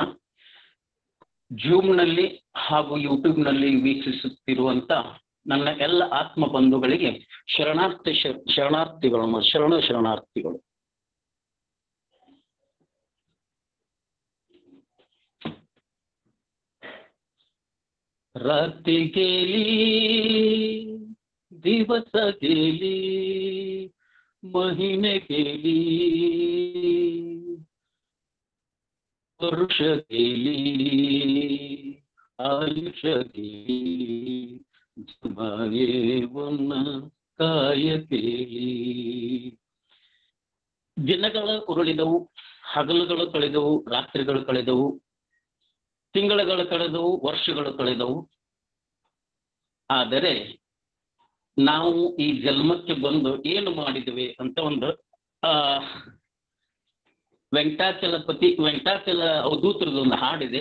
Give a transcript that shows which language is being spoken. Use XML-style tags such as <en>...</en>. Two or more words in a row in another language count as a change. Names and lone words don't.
<kn>ಜೂಮ್ನಲ್ಲಿ ಹಾಗೂ ಯೂಟ್ಯೂಬ್ನಲ್ಲಿ ವೀಕ್ಷಿಸುತ್ತಿರುವಂತ ನನ್ನ ಎಲ್ಲ ಆತ್ಮ ಬಂಧುಗಳಿಗೆ ಶರಣಾರ್ಥಿಗಳು.</kn> <mr>ರಾತ್ರಿ गेली दिवस गेली महिने गेली वर्ष गेली आयुष्य गेली</mr> <kn>ಜಮಾಯೇವನ್ನ ಕಾಯ ಕೇಳಿ. ದಿನಗಳ ಉರುಳಿದವು, ಹಗಲುಗಳು ಕಳೆದವು, ರಾತ್ರಿಗಳು ಕಳೆದವು, ತಿಂಗಳುಗಳು ಕಳೆದವು, ವರ್ಷಗಳು ಕಳೆದವು. ಆದರೆ ನಾವು ಈ ಜನ್ಮಕ್ಕೆ ಬಂದು ಏನು ಮಾಡಿದ್ವಿ ಅಂತ ಒಂದು ವೆಂಕಟಾಚಲ ಅವಧೂತರದ ಒಂದು ಹಾಡಿದೆ.</kn>